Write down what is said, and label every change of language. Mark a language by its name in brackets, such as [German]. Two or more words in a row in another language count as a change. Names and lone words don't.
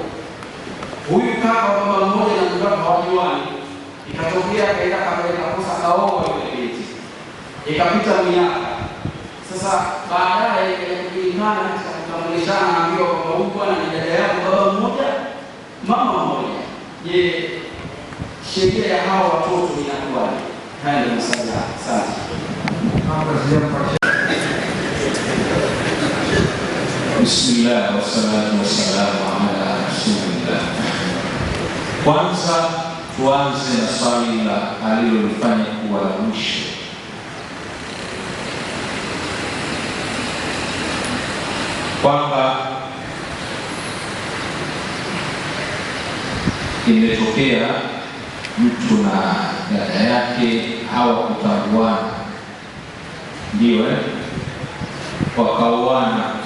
[Swahili] Huyu kaka wa baba mmoja na mtoto hawajuani, ikatokea akaenda kosa kaoa yule binti, ikapita miaka. Sasa baadaye kujulikana katika kutambulishana, naambiwa kwamba huyu bwana ni dada yako baba mmoja mama mmoja. Je, sheria ya hawa watoto inakuwaje? Haya ndio maswali. Asante. [Arabic] بسم الله والصلاة والسلام على رسول الله. [Swahili] Kwanza tuanze na swali la alilolifanya kuwa la mwisho, kwamba imetokea mtu na dada yake hawakutambuana, ndio wakaoana,